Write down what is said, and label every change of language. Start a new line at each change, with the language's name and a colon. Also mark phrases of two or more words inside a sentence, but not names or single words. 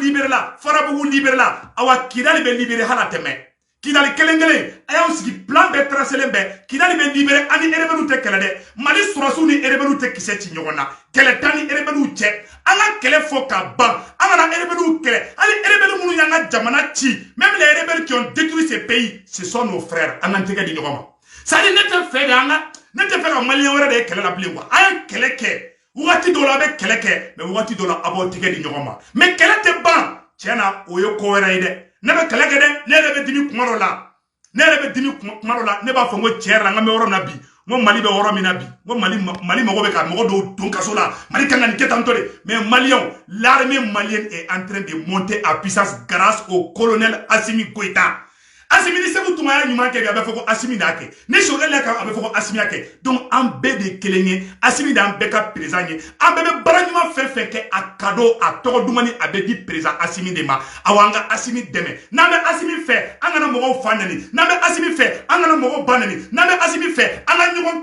Bambara: libéré la Farabugu libéré la awa Kidali bɛ libéré hala tɛmɛ Kidali kelen kelen a y'aw sigi plan bɛɛ tracelen bɛɛ Kidali bɛ libéré ani rebelles tɛ kɛlɛ dɛ Mali sɔrɔsiw ni rebelles tɛ kisɛ ci ɲɔgɔn na kɛlɛ t'an ni rebelles cɛ an ka kɛlɛ fɔ ka ban an kana rebelles kɛlɛ hali rebelles minnu y'an ka jamana ci
French: même les rebelles qui ont détruit ces pays ce sont nos frères
Bambara: an ka tɛgɛ di ɲɔgɔn ma c'est-à-dire ne tɛ fɛ de an ka ne tɛ fɛ ka maliyɛn wɛrɛ de ye kɛlɛ la bilen quoi a ye kɛlɛ kɛ wagati dɔw la a bɛ kɛlɛ kɛ mais wagati dɔw la a b'aw tɛgɛ di ɲɔgɔn ma mais kɛlɛ tɛ ban tiɲɛ na o ye ko wɛrɛ ye dɛ ne bɛ kɛlɛ kɛ dɛ ne yɛrɛ bɛ dimi kuma dɔ la ne yɛrɛ bɛ dimi kuma dɔ la ne b'a fɔ n ko tiɲɛ yɛrɛ la n ka bɛ yɔrɔ min na bi n ko Mali bɛ yɔrɔ min na bi n ko Mali mago bɛ ka mɔgɔ dɔw don kaso la Mali kan ka nin kɛ tantɔ de mais maliyɛnw
French: l'armée malienne est en train de monter à puissance grâce au colonel
Bambara: Assimi Goïta Assimi ni Sékou Touma y'a ɲuman kɛ bi a bɛ fɔ ko Assimi de y'a kɛ ni Choguel y'a kɛ a bɛ fɔ ko Assimi y'a kɛ donc an bɛɛ de kelen ye Assimi de y'an bɛɛ ka président ye an bɛɛ bɛ baara ɲuman fɛn fɛn kɛ a cadeau a tɔgɔ dumani a bɛ di président Assimi de ma awa an ka Assimi dɛmɛ n'an bɛ Assimi fɛ an kana mɔgɔw fa nɛni n'an bɛ Assimi fɛ an kana mɔgɔw ba nɛni n'an bɛ Assimi fɛ an ka ɲɔgɔn